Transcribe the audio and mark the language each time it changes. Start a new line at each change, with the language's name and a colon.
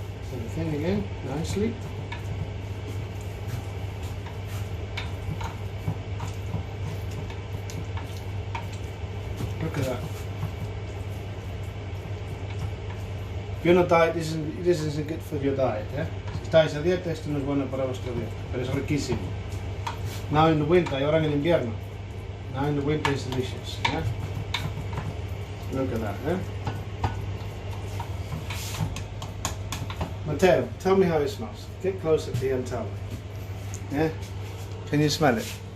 English: So the thing again, nicely. Look at that. If you're not diet, this isn't good for your diet, yeah?
Spanish: Si estáis a dieta, esto no es bueno para vuestra dieta, pero es riquísimo.
English: Now in the winter,
Spanish: y ahora en el invierno.
English: Now in the winter it's delicious, yeah? Look at that, yeah? Matteo, tell me how it smells. Get closer to you and tell me. Yeah? Can you smell it?